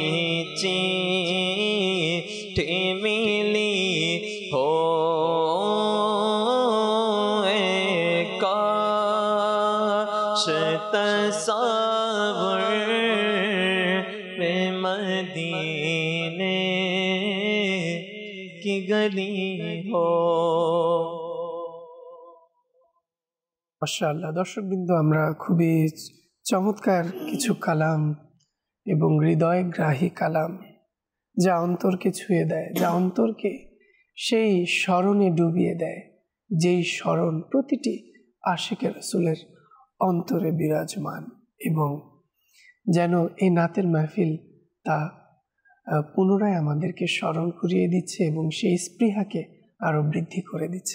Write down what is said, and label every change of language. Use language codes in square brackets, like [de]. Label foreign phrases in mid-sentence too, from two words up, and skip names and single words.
[ur] چیٹھی ملی ہو اے کاش تصور میں مدینے کی گلی ہو [bn] মাশাআল্লাহ। দর্শকবৃন্দ, আমরা খুবই চমৎকার কিছু কালাম এবং হৃদয়গ্রাহী কালাম, যা অন্তরকে ছুঁয়ে দেয়, যা অন্তরকে সেই স্মরণে ডুবিয়ে দেয়, যেই স্মরণ প্রতিটি আশিকে রাসূলের অন্তরে বিরাজমান, এবং যেন এই নাতের মাহফিল তা পুনরায় আমাদেরকে স্মরণ করিয়ে দিচ্ছে এবং সেই স্পৃহাকে আরও বৃদ্ধি করে দিচ্ছে।